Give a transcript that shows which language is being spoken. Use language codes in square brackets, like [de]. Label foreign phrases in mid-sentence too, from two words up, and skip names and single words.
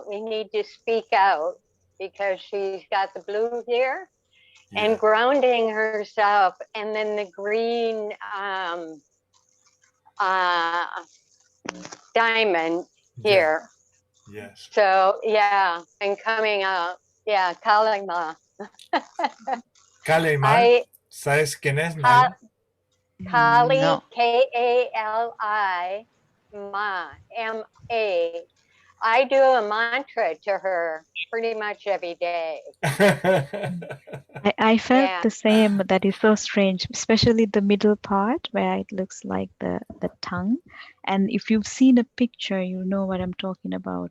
[en] We need to speak out because she's got the blue here and grounding herself, and then the green diamond here. Yes. So yeah, and coming out. Yeah, Kalima. Kalima. [es] ¿Sabes quién es? [en] Kali, No. K-A-L-I, Ma, M-A. I do a mantra to her pretty much every day. I felt the same. That is so strange, especially the middle part where it looks like the tongue. And if you've seen a picture, you know what I'm talking about.